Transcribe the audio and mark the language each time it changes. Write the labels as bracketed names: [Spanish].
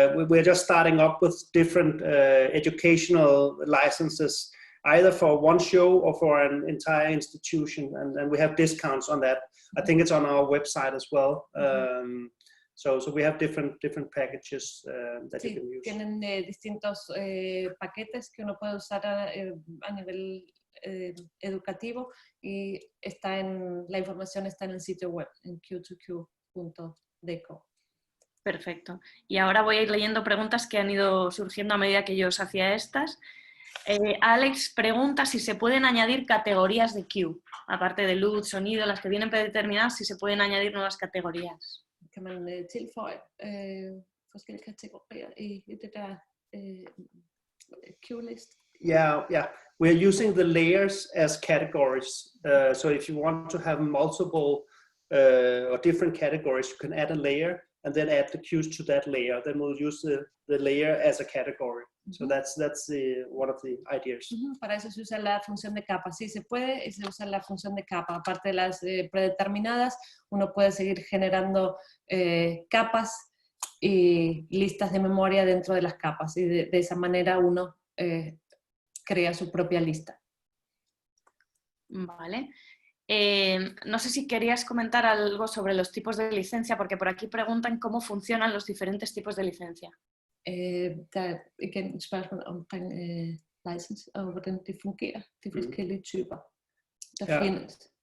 [English] We're just starting up with different educational licenses, either for one show or for an entire institution, and we have discounts on that. I think it's on our website as well. So we have different packages that you can use. [Spanish] Tienen distintos paquetes que uno puede usar a nivel educativo y la información está en el sitio web, en q2q.deco. Perfecto. Y ahora voy a ir leyendo preguntas que han ido surgiendo a medida que yo os hacía estas. Alex pregunta si se pueden añadir categorías de queue, aparte de luz, sonido, las que vienen predeterminadas, si se pueden añadir nuevas categorías. [Danish] Kan man tilføje forskellige kategorier i det der queue list? [English] Yeah. We're using the layers as categories. So if you want to have multiple or different categories, you can add a layer and then add the queues to that layer. Then we'll use the layer as a category. So that's one of the ideas. [Spanish] Para eso se usa la función de capa. Sí, se puede, se usa la función de capa. Aparte de las predeterminadas, uno puede seguir generando capas y listas de memoria dentro de las capas. Y de esa manera uno crea su propia lista. Vale. No sé si querías comentar algo sobre los tipos de licencia, porque por aquí preguntan cómo funcionan los diferentes tipos de licencia. [Danish] Der er igen et spørgsmål omkring license og hvordan det fungerer, de forskellige typer, der findes.